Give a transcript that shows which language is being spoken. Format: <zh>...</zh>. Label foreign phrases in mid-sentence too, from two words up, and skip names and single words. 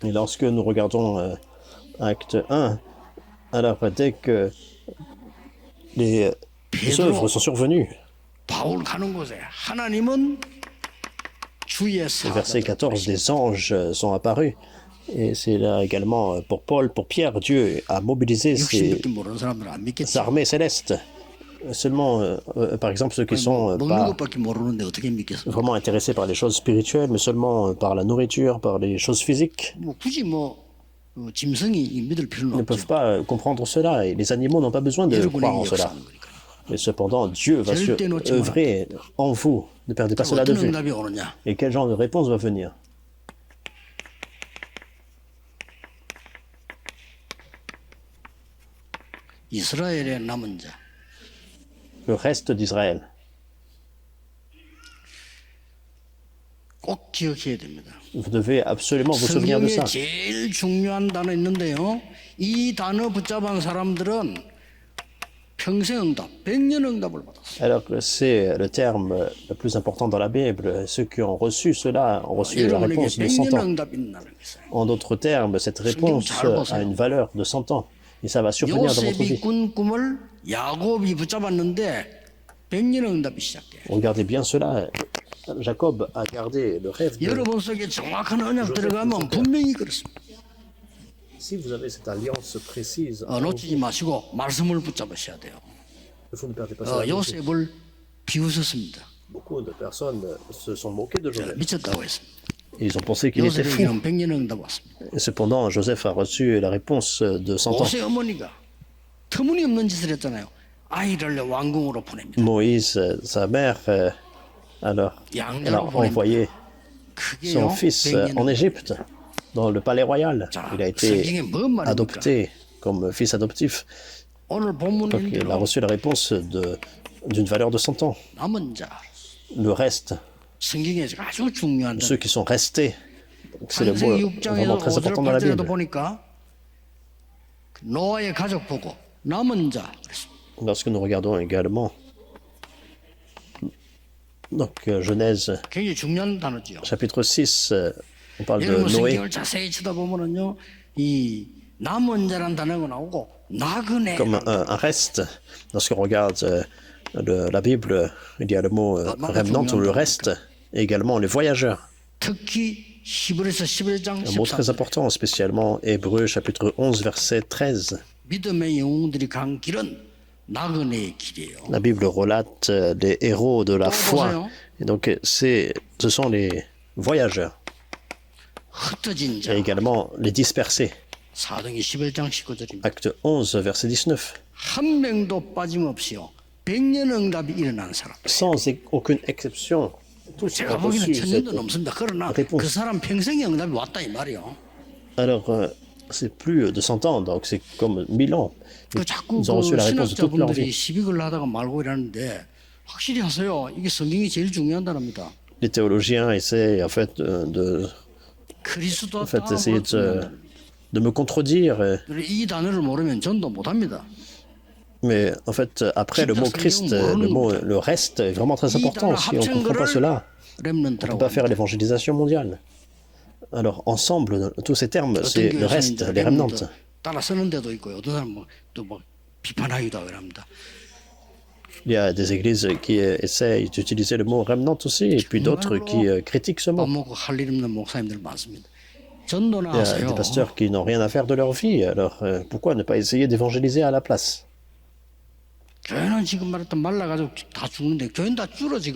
<fr>Et lorsque nous regardons acte 1, alors dès que les œuvres sont survenues,</fr> <ko>바울 가는 곳에 하나님은 주의</ko> <fr>au verset</fr> <ko>사자들</ko> <fr>14, des anges sont apparus. Et c'est là également pour Paul, pour Pierre, Dieu a mobilisé ses</fr> <ko>육신밖에 모르는 사람들은 안 믿겠지.</ko> <fr>armées célestes. Seulement, par exemple, ceux qui sont</fr> <ko>먹는</ko> <fr>pas</fr> <ko>것밖에 모르는데 어떻게 믿겠어?</ko> <fr>vraiment intéressés par les choses spirituelles, mais seulement par la nourriture, par les choses physiques,</fr> <ko>뭐 굳이 짐승이 믿을 필요는</ko> <fr>ne</fr> <ko>없죠.</ko> <fr>peuvent pas comprendre cela. Et les animaux n'ont pas besoin de croire en</fr> <ko>여러분에게</ko> <fr>cela.</fr> <ko>역사하는 거니까.</ko> <fr>Mais cependant, Dieu va œuvrer en vous. Ne perdez pas</fr> <ko>자,</ko> <fr>cela de</fr> <ko>어떤</ko> <fr>vue.</fr> <ko>응답이 오느냐?</ko> <fr>Et quel genre de réponse va venir?</fr> <ko>이스라엘의 남은 자.</ko> <fr>Le reste d'Israël.</fr> <ko>꼭 기억해야 됩니다.</ko> <fr>Vous devez absolument vous souvenir de</fr> <ko>성경에</ko> <fr>ça.</fr> <ko>제일 중요한 단어 있는데요. 이 단어 붙잡은 사람들은 평생 응답, 100년 응답을 받았어요.</ko> <fr>Alors que c'est le terme le plus important dans la Bible. Ceux qui ont reçu cela ont reçu la</fr> <ko>여러분에게</ko> <fr>réponse de 100</fr> <ko>100년</ko> <fr>ans.</fr> <ko>응답이 있다는 것이에요.</ko> <fr>En d'autres termes, cette réponse a une valeur de 100 ans. Et ça va survenir dans votre</fr> <ko>요셉이</ko> <fr>vie.</fr> <ko>꾼 꿈을 야곱이 붙잡았는데 100년 응답이 시작돼요.</ko> <fr>Regardez bien cela. Jacob a gardé le rêve de...</fr> <ko>여러분 속에 정확한 언약 들어가면 분명히 그렇습니다.</ko> <fr>Si vous avez cette alliance précise,</fr> <ko>놓치지 마시고 말씀을 붙잡으셔야 돼요.</ko> <fr>vous ne perdez pas cela.</fr> <ko>요셉을 비웃었습니다.</ko> <fr>Beaucoup de personnes se sont moquées de Joseph.</fr> <ko>미쳤다고 했습니다.</ko> <fr>Ils ont pensé qu'il était fou.</fr> <ko>요셉에게는 100년 응답 왔습니다.</ko> <fr>Et cependant, Joseph a reçu la réponse de 100 ans.</fr> <ko>모세 어머니가 터무니없는 짓을 했잖아요. 아이를 왕궁으로 보냅니다.</ko> <fr>Moïse, sa mère, alors, elle a</fr> <ko>양자로</ko> <fr>envoyé</fr> <ko>그게요.</ko> <fr>son fils</fr> <ko>100년.</ko> <fr>en Égypte, dans le palais royal.</fr> <ko>자,</ko> <fr>Il a</fr> <ko>성경에</ko> <fr>été</fr> <ko>뭔 말입니까?</ko> <fr>adopté comme fils adoptif.</fr> <ko>오늘</ko> <fr>Donc,</fr> <ko>본문인</ko> <fr>il a</fr> <ko>대로</ko> <fr>reçu la réponse d'une valeur de 100 ans.</fr> <ko>남은 자</ko> <fr>Le reste,</fr> <ko>성경에 아주 중요한</ko> <fr>ceux qui sont restés, donc c'est le mot</fr> <ko>창세기 6장에서</ko> <fr>vraiment très</fr> <ko>5절</ko> <fr>important dans la</fr> <ko>8절에도</ko> <fr>Bible.</fr> <ko>보니까 노아의 가족 보고 남은 자 그랬습니다.</ko> <fr>Lorsque nous regardons également, donc Genèse</fr> <ko>굉장히 중요한 단어지요.</ko> <fr>chapitre 6, on parle de</fr> <ko>여러분</ko> <fr>Noé.</fr> <ko>성경을 자세히 쳐다보면은요, 이 남은 자란 단어가 나오고 나그네.</ko> <fr>Comme un reste. Lorsqu'on regarde la Bible, il y a le mot remnant ou le reste, et également les voyageurs.</fr> <ko>특히 히브리서 11장</ko> <fr>Un mot très</fr> <ko>14절.</ko> <fr>important, spécialement Hébreux chapitre 11, verset 13.</fr> <ko>믿음의 영웅들이 간 길은 나그네의 길이에요.</ko> <fr>La Bible relate les héros de la foi. Et donc, ce sont les voyageurs</fr> <ko>흩어진</ko> <fr>et</fr> <ko>자.</ko> <fr>également les dispersés.</fr> <ko>사도행전 11장 19절입니다.</ko> <fr>Acte 11, verset 19.</fr> <ko>한 명도 빠짐없이요. 100년 응답이 일어난 사람.</ko> <fr>Sans aucune exception, tous</fr> <ko>제가</ko> <fr>ont</fr> <ko>보기에는</ko> <fr>reçu</fr> <ko>천년도</ko> <fr>cette</fr> <ko>넘습니다. 그러나</ko> <fr>réponse.</fr> <ko>그 사람 평생의 응답이 왔다 이 말이요.</ko> <fr>Alors, c'est plus de 100 ans, donc c'est comme 1000 ans.</fr> <ko>그 자꾸</ko> <fr>Ils ont reçu</fr> <ko>그</ko> <fr>la réponse de toute leur</fr> <ko>신학자분들이</ko> <fr>vie.</fr> <ko>시비걸 하다가 말고 이러는데 확실히 하세요. 이게 성경이 제일 중요하답니다.</ko> <fr>Les théologiens essaient en fait</fr> <ko>그리스도</ko> <fr>essayer de me contredire.</fr> <ko>이 단어를 모르면 전도 못합니다.</ko> <fr>Mais en fait, après le mot Christ, le reste est vraiment très important. Si on ne comprend pas cela, on ne peut pas faire l'évangélisation mondiale. Alors, ensemble, tous ces termes, c'est le reste, les remnants.</fr> <ko>따라 쓰는 데도 있고요. 어떤 사람은 또뭐 비판하기도 하고 합니다.</ko> <fr>Il y a des églises qui essayent d'utiliser le mot remnant aussi, et puis d'autres qui critiquent ce</fr> <ko>밥</ko> <fr>mot.</fr> <ko>먹고 할 일 없는 목사님들 많습니다. 전도나</ko> <fr>Il y a</fr> <ko>하세요.</ko> <fr>des pasteurs qui n'ont rien à faire de leur vie, alors pourquoi ne pas essayer d'évangéliser à la place?</fr> <ko>교회는 지금 말했던 말라가지고 다 죽는데 교회는 다 줄어 지금.</ko>